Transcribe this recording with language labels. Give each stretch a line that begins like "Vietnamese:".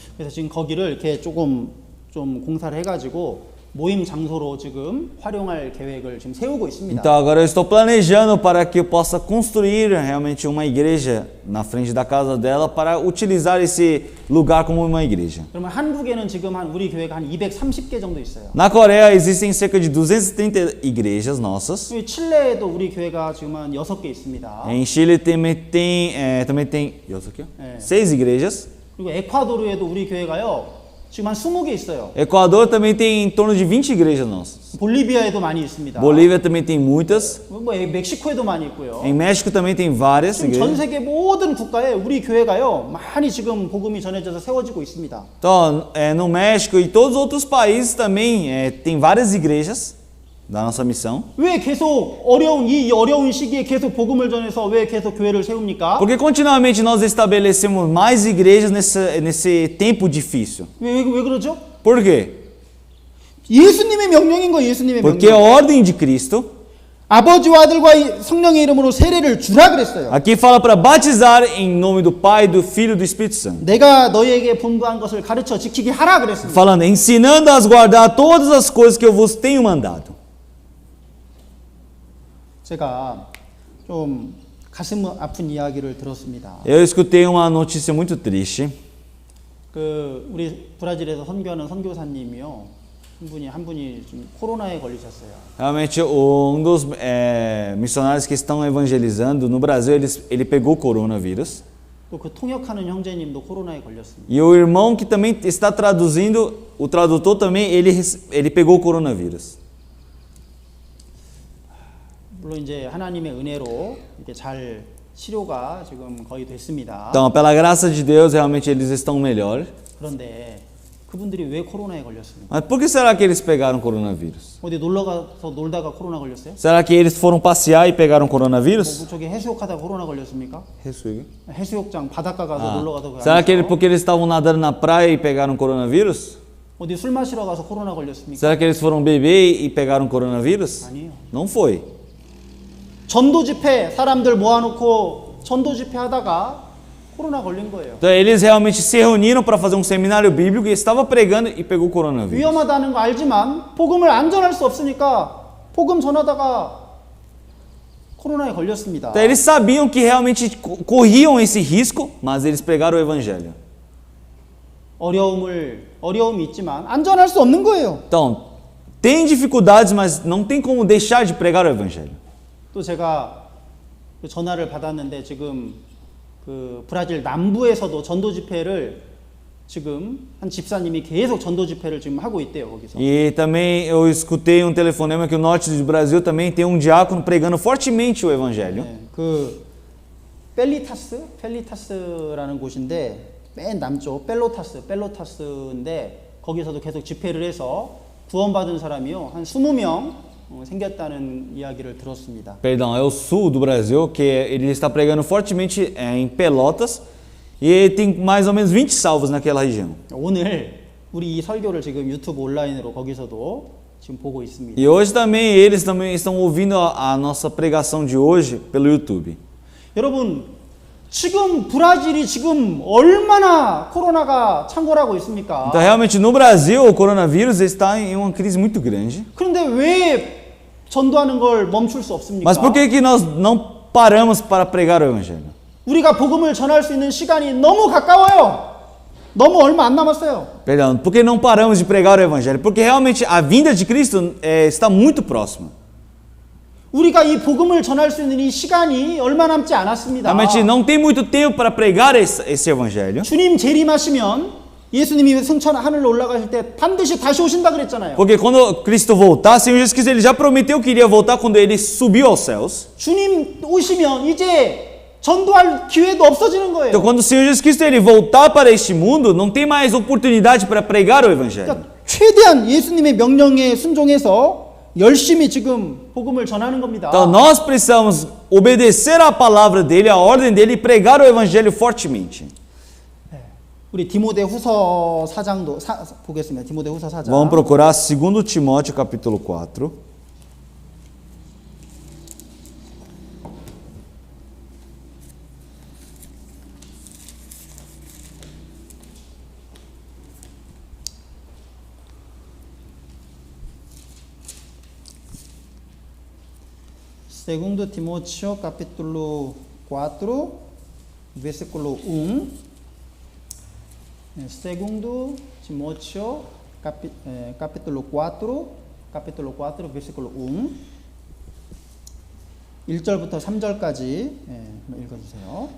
Korean: 그래서 지금 거기를 이렇게 좀 공사를 해가지고 모임 장소로 지금 활용할 계획을 지금 세우고 있습니다.
Portuguese: Então agora eu estou planejando para que eu possa construir realmente uma igreja na frente da casa dela para utilizar esse lugar como uma igreja.
Korean: 그러면 한국에는 지금 우리 교회가 한 230개 정도 있어요.
Portuguese: Na Coreia existem cerca de 230 igrejas nossas.
Korean: 칠레에도 우리 교회가 지금 한 6개 있습니다.
Portuguese: Em Chile também tem 6 igrejas.
Korean: 그리고 에콰도르에도 우리 교회가요. 지금 한 20개 있어요.
Portuguese: Equador também tem em torno de 20 igrejas nossas.
Korean: 볼리비아에도 많이 있습니다.
Portuguese: Bolívia também tem muitas.
Korean: 뭐 멕시코에도 많이 있고요.
Portuguese: Em México também tem várias
Korean: 지금 전
Portuguese: igrejas.
Korean: 세계 모든 국가에 우리 교회가요 많이 지금 복음이 전해져서 세워지고 있습니다.
Portuguese: Então, no México e todos os outros países também tem várias igrejas da nossa missão.
Korean: 왜 계속 이 어려운 시기에 계속 복음을 전해서 왜 계속 교회를 세웁니까?
Portuguese: Porque continuamente nós estabelecemos mais igrejas nesse tempo difícil.
Korean: 왜 그러죠?
Portuguese: Por quê?
Korean: 예수님의 명령인 거 예수님의
Portuguese: Porque a
Korean: 명령.
Portuguese: ordem de Cristo,
Korean: 아버지와 아들과 성령의 이름으로 세례를 주라 그랬어요.
Portuguese: aqui fala para batizar em nome do Pai, do Filho e do Espírito Santo.
Korean: 내가 너희에게 분부한 것을 가르쳐 지키게 하라 그랬습니다.
Portuguese: Falando, ensinando a guardar todas as coisas que eu vos tenho mandado.
Korean: 제가 좀 가슴 아픈 이야기를 들었습니다.
Portuguese: Eu escutei uma notícia muito triste.
Korean: 우리 브라질에서 선교하는 선교사님이요. 한 분이 좀 코로나에 걸리셨어요.
Portuguese: Realmente, dos missionários que estão evangelizando no Brasil, ele pegou o coronavírus.
Korean: 또 그 통역하는 형제님도 코로나에 걸렸습니다.
Portuguese: E o irmão que também está traduzindo, o tradutor também, ele pegou o coronavírus.
Korean: 물론 이제 하나님의 은혜로 이렇게 잘 치료가 지금 거의 됐습니다.
Portuguese: Então, pela graça de Deus, realmente eles estão melhor.
Korean: 그런데 그분들이 왜 코로나에 걸렸습니까?
Portuguese: Mas por que será que eles pegaram coronavírus?
Korean: 어디 놀러 가서 놀다가 코로나 걸렸어요?
Portuguese: Será que eles foram passear e pegaram coronavírus?
Korean: 뭐 저기 해수욕하다가 코로나 걸렸습니까? 해수욕장 바닷가 가서 놀러 가서
Portuguese: Será que porque eles estavam nadando na praia e pegaram coronavírus?
Korean: 어디 술 마시러 가서 코로나 걸렸습니까?
Portuguese: Será que eles foram beber e pegaram coronavírus?
Korean: 아니에요.
Portuguese: Não foi.
Korean: 전도 집회 사람들 모아놓고 전도 집회 하다가 코로나 걸린 거예요.
Portuguese: Então eles realmente se reuniram para fazer um seminário bíblico e estava pregando e pegou coronavírus.
Korean: 위험하다는 거 알지만 복음을 안 전할 수 없으니까 복음 전하다가 코로나에 걸렸습니다.
Portuguese: Então eles sabiam que realmente corriam esse risco, mas eles pregaram o evangelho.
Korean: 어려움이 있지만 안 전할 수 없는 거예요.
Portuguese: Então, tem dificuldades, mas não tem como deixar de pregar o evangelho.
Korean: 또 제가 그 전화를 받았는데 지금 그 브라질 남부에서도 전도 집회를 지금 한 집사님이 계속 전도 집회를 지금 하고 있대요, 거기서.
Portuguese: E também eu escutei um telefonema que o norte do Brasil também tem um diácono pregando fortemente o evangelho.
Korean: 네, 그 펠리타스라는 곳인데 맨 남쪽 펠로타스인데 거기서도 계속 집회를 해서 구원받은 사람이요 한 20명 생겼다는 이야기를 들었습니다.
Portuguese: Perdão, é o sul do Brasil, que ele está pregando fortemente em Pelotas e tem mais ou menos 20 salvos naquela região.
Korean: 오늘 우리 이 설교를 지금 유튜브 온라인으로 거기서도 지금 보고 있습니다.
Portuguese: E hoje também eles também estão ouvindo a nossa pregação de hoje pelo YouTube.
Korean: 여러분 지금 브라질이 지금 얼마나 코로나가 창궐하고 있습니까?
Portuguese: Então realmente no Brasil o coronavírus está em uma crise muito grande.
Korean: 그런데 왜 전도하는 걸 멈출 수 없습니까?
Portuguese: Mas por que nós não paramos para pregar o evangelho?
Korean: 우리가 복음을 전할 수 있는 시간이 너무 가까워요. 너무 얼마 안 남았어요.
Portuguese: Perdão, por que não paramos de pregar o evangelho? Porque realmente a vinda de Cristo está muito próxima.
Korean: 우리가 이 복음을 전할 수 있는 이 시간이 얼마 남지 않았습니다.
Portuguese: Realmente não tem muito tempo para pregar esse evangelho.
Korean: 주님 재림하시면 예수님이 승천 하늘로 올라가실 때 반드시 다시 오신다 그랬잖아요.
Portuguese: Porque quando Cristo voltar, Senhor Jesus Cristo ele já prometeu que iria voltar quando ele subiu aos céus.
Korean: 주님 오시면 이제 전도할 기회도 없어지는 거예요.
Portuguese: Então quando o Senhor Jesus Cristo ele voltar para este mundo, não tem mais oportunidade para pregar o evangelho.
Korean: 그러니까 최대한 예수님의 명령에 순종해서 열심히 지금 복음을 전하는 겁니다.
Portuguese: Então nós precisamos obedecer à palavra dele, à ordem dele e pregar o evangelho fortemente.
Korean: 우리 디모데후서 4장도 보겠습니다. 디모데후서 4장.
Portuguese: Vamos procurar 2 Timóteo capítulo 4. Segundo Timóteo capítulo 4, versículo 1. Segundo Timóteo capítulo 4, versículo 1.
Korean: 1절부터 3절까지 읽어주세요.